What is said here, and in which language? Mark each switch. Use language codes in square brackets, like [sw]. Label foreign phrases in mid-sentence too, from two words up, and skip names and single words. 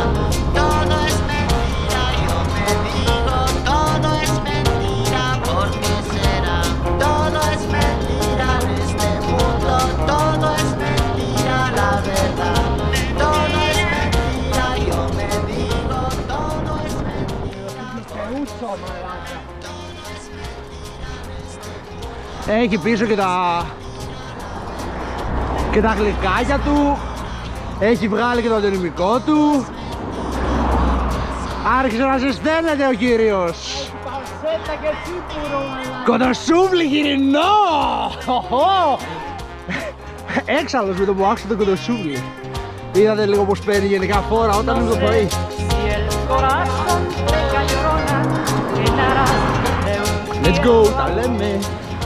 [es] Todo es mentira, yo me digo, todo es mentira, ¿por qué será? Todo es mentira en este mundo, todo es mentira la verdad. Todo es mentira, yo me digo, todo es mentira. [el] Έχει πίσω και τα γλυκάκια του. Έχει βγάλει και το αντωνυμικό του. Άρχισε να ζεσταίνεται ο κύριος. Κοντοσούβλι γυρινό! Έξαλλος με το που άκουσε το κοντοσούβλι. Είδατε λίγο πως παίρνει γενικά φόρα όταν είναι το πρωί. [en] Let's go, [el] τα λέμε.